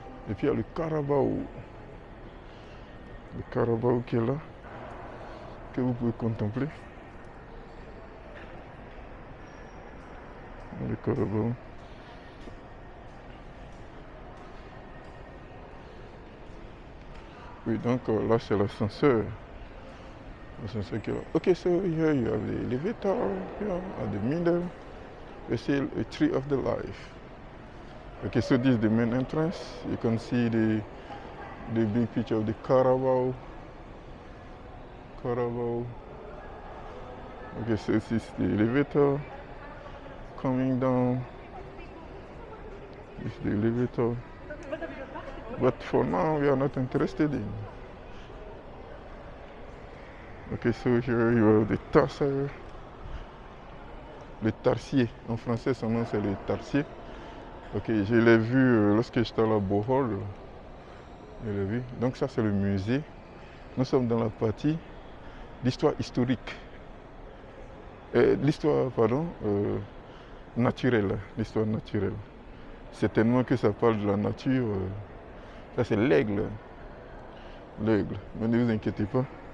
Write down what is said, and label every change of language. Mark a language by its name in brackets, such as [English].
[French] Et puis il y a le carabao. Le carabao qui est là, que vous pouvez contempler. Le carabao. Oui, donc là c'est l'ascenseur. L'ascenseur qui est là. [English] Okay, so here you have the elevator here at the middle. You see a tree of the life. Okay, so this is the main entrance. You can see the big picture of the Carabao. Carabao. Okay, so this is the elevator coming down. This is the elevator. But for now, we are not interested in. Okay, so here you have the tarsier. [French] Le tarsier. En français, son nom c'est le tarsier. Ok, je l'ai vu lorsque j'étais à la Bohol. Je l'ai vu. Donc ça c'est le musée. Nous sommes dans la partie d'histoire historique. L'histoire, pardon, naturelle. L'histoire naturelle. Certainement que ça parle de la nature. Ça, c'est l'aigle. L'aigle. Mais ne vous inquiétez pas.